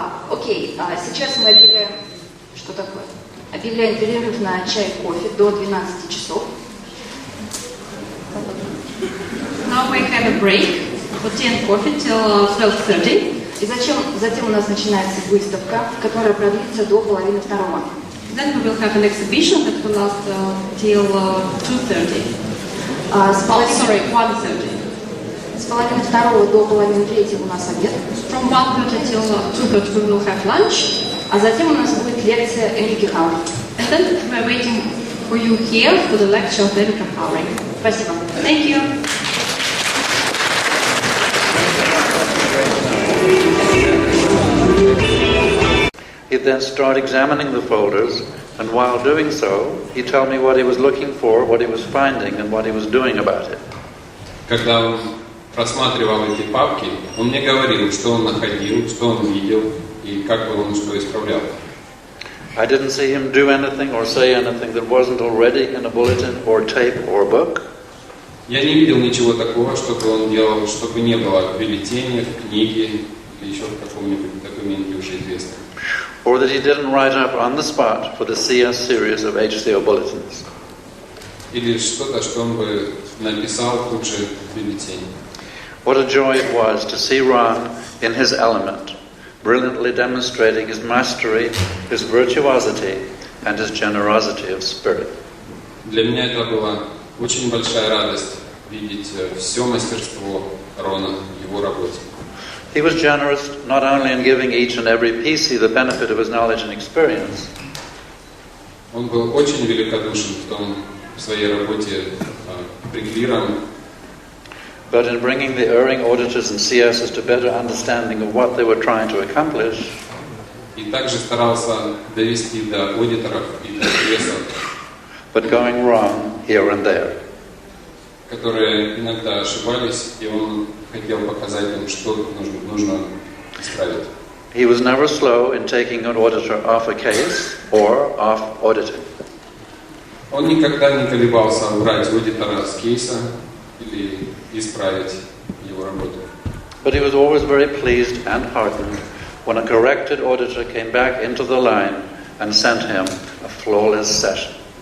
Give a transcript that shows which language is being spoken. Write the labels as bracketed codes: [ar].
[ru] Окей, сейчас мы объявляем, что такое? Объявляем перерыв на чай и кофе до 12 часов. [en] Now we have a break for tea and coffee till 12:30. [ru] И затем у нас начинается выставка, которая продлится до половины второго. [en] Then we will have an exhibition that will last till 2:30. [ru] С половины [en] 1:30. [ru] С половины второго до половины третьего у нас обед. [en] From 1:30 till 2:30 we will have lunch. [ru] А затем у нас будет лекция Эрики Хауэр. [en] And then we are waiting for you here for the lecture of Erika Hauer. [ru] Спасибо. [en] Thank you. He'd then start examining the folders, and while doing so, he'd tell me what he was looking for, what he was finding, and what he was doing about it. [ru] Когда он просматривал эти папки, он мне говорил, что он находил, что он видел и как бы он что исправлял. [en] I didn't see him do anything or say anything that wasn't already in a bulletin or tape or book. [ru] Я не видел ничего такого, чтобы он делал, чтобы не было в бюллетене, в книге или еще в каком-нибудь документе уже известном. [en] Or that he didn't write up on the spot for the CS series of HCO bulletins. [ru] Или что-то, что он бы написал тут же в бюллетене. [en] What a joy it was to see Ron in his element, brilliantly demonstrating his mastery, his virtuosity, and his generosity of spirit. [ru] Для меня это была очень большая радость видеть все мастерство Рона в его работе. [en] He was generous not only in giving each and every PC the benefit of his knowledge and experience, [ru] Он был очень великодушен в своей работе приквиром, [en] but in bringing the erring auditors and CSs to better understanding of what they were trying to accomplish, [ru] и также старался довести до аудиторов и до прессов, [en] but going wrong here and there. [ru] которые иногда ошибались, и он хотел показать им, что нужно исправить. [en] He was never slow in taking an auditor off a case or off auditing. [ru] Он никогда не колебался убрать аудитора с кейса или исправить его работу. [en] But he was always very pleased and heartened when a corrected auditor came back into the line and sent him a flawless session.